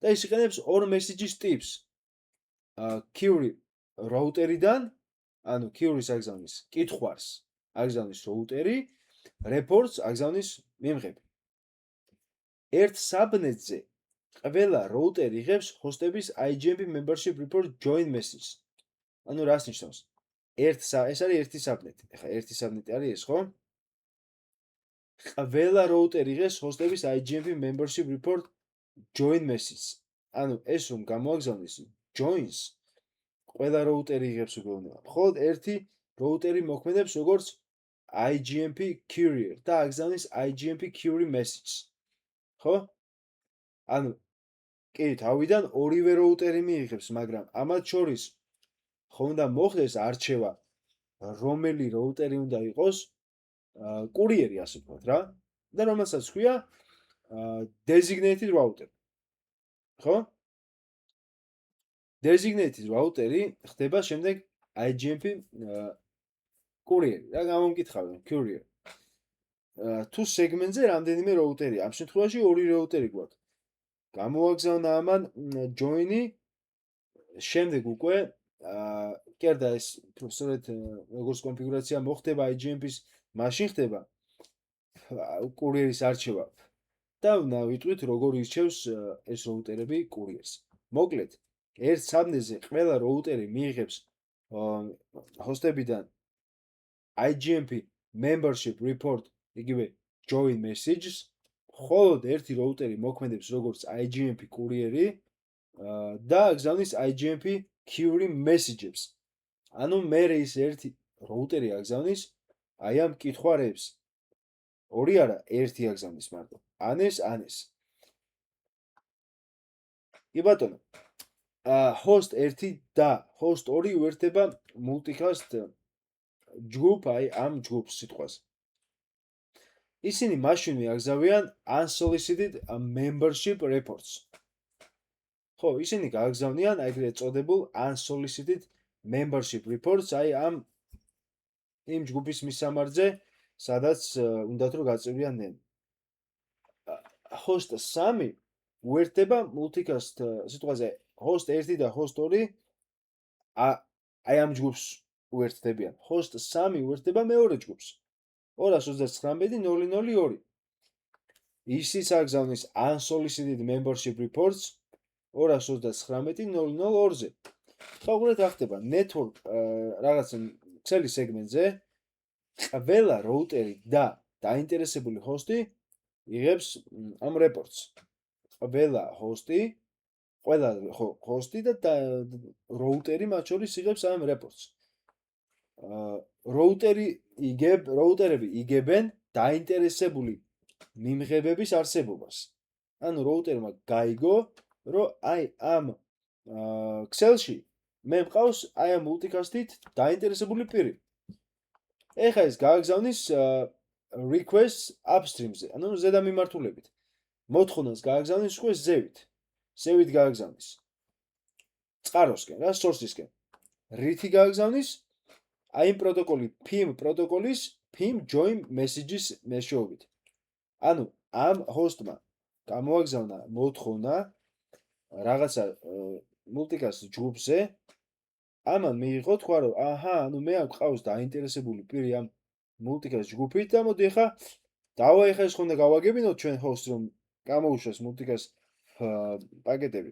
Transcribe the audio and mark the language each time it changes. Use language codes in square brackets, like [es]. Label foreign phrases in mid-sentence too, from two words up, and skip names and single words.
[ka] და ის იყენებს ორ მესიჯის ტიპს. [en] query route-რიდან, [ka] ანუ query-ს აგზავნის კითხვარს, აგზავნის route-ი, reports აგზავნის მიმღები. ერთ subnet-ზე ყველა route-ი იღებს ჰოსტების [en] IGMP membership report join message. [ka] ანუ რას ნიშნავს? ეს არის ერთი subnet-ი. ეხლა ერთი subnet-ი არის ეს, ხო? ყველა route-ი იღებს ჰოსტების [en] IGMP membership report join message. [ka] ანუ ეს რომ გამოაგზავნის joins ყველა route-ი იღებს უბრალოდ. მხოლოდ ერთი route-ი მოქმედებს როგორც [en] IGMP courier [ka] და აგზავნის [en] IGMP query message. [ka] ხო? ანუ კი, თავიდან ორივე route-ი მიიღებს, მაგრამ ამათ შორის ხო უნდა მოხდეს არჩევა, რომელი route-ი უნდა იყოს კურიერი, ასე ვთქვათ რა, და რომელსაც ქვია [en] designated router. [ka] ხო? [en] designated router-ი [ka] ხდება შემდეგ IGMP კურიერი. რა გამომკითხავენ, courier. თუ სეგმენტზე რამდენიმე route-ია, ამ შემთხვევაში ორი route-ი გვაქვს. გამოაგზავნა ამან join-ი, შემდეგ უკვე კერდა ეს სწორედ როგორც კონფიგურაცია მოხდება IGMP-ის, მაშინ ხდება კურიერის არჩევა. და ვიტყვით როგორ ირჩევს ეს route-ები კურიერს. მოკლედ, ერთ subnet-ზე ყველა route-ი მიიღებს ჰოსტებიდან [en] IGMP membership report, [ka] იგივე [en] join messages, [ka] მხოლოდ ერთი route-ი მოქმედებს როგორც IGMP კურიერი და აგზავნის [en] IGMP query messages. [ka] ანუ მე ის ერთი route-ი აგზავნის აი ამ კითხვარებს. ორი არა, ერთი აგზავნის მარტო. ანეს. კი ბატონო. host 1 და host 2 უერთდება multicast ჯგუფ, აი ამ ჯგუფს სიტყვას. ისინი მაშინვე აგზავიან [en] unsolicited membership reports. [ka] ხო, ისინი გააგზავნიან ეგრეთ წოდებულ [en] unsolicited membership reports, [ka] აი ამ იმ ჯგუფის მისამართზე, სადაც უნდათ რომ გაწევრიანდნენ. host 3 უერთდება multicast სიტყვაზე host 1 და host 2 აი ამ ჯგუფს უერთდებიან. host 3 უერთდება მეორე ჯგუფს. 239.002. ისიც აგზავნის [en] unsolicited membership reports [ka] 239.002-ზე. ხაურეთ ახდება network რაღაც ცელი სეგმენტზე ყველა route-ი და დაინტერესებული ჰოსტი იღებს ამ reports. ყველა ჰოსტი და route-ი მათ შორის იღებს ამ reports. route-ები იგებენ დაინტერესებული მიმღებების არსებობას. ანუ route-მა გაიგო, რომ აი ამ Excel-ში მე მყავს აი ამ multicast-ით დაინტერესებული პირი. ეხლა ეს გააგზავნის [en] request upstream-ზე, [ka] ანუ ზედა მიმართულებით. მოთხოვნას გააგზავნის უკვე ზევით გააგზავნის. წყაროსკენ, რა source-ისკენ. რითი გააგზავნის? აი იმ პროტოკოლი PIM პროტოკოლის [en] PIM join messages [ka] მეშვეობით. ანუ ამ host-მა გამოაგზავნა მოთხოვნა რაღაცა multicast ჯგუფზე, ამან მიიღო თქვა რომ ანუ მე აქ ყავს დაინტერესებული პირი ამ multicast ჯგუფით და მოდი ახლა დავაიხა ეს ხონდა გავაგებინოთ ჩვენ host რომ გამოუშვას multicast პაკეტები.